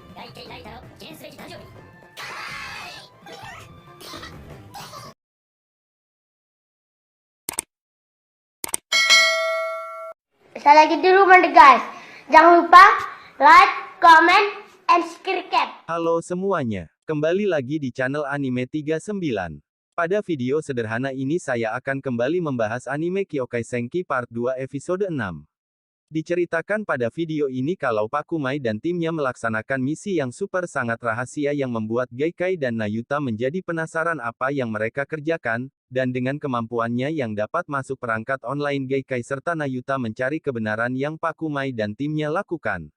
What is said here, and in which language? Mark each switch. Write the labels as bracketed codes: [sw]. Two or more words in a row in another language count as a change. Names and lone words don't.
[ja] ケイライタの記念すべき誕生日。 [id] Saya lagi di rumah nih guys. Jangan lupa [en] like, comment, and subscribe. [id] Halo semuanya, kembali lagi di channel Anime 39. Pada video sederhana ini saya akan kembali membahas anime Kyokai Senki Part 2 episode 6. Diceritakan pada video ini kalau Pak Kumai dan timnya melaksanakan misi yang super sangat rahasia yang membuat Gaikai dan Nayuta menjadi penasaran apa yang mereka kerjakan, dan dengan kemampuannya yang dapat masuk perangkat online Gaikai serta Nayuta mencari kebenaran yang Pak Kumai dan timnya lakukan.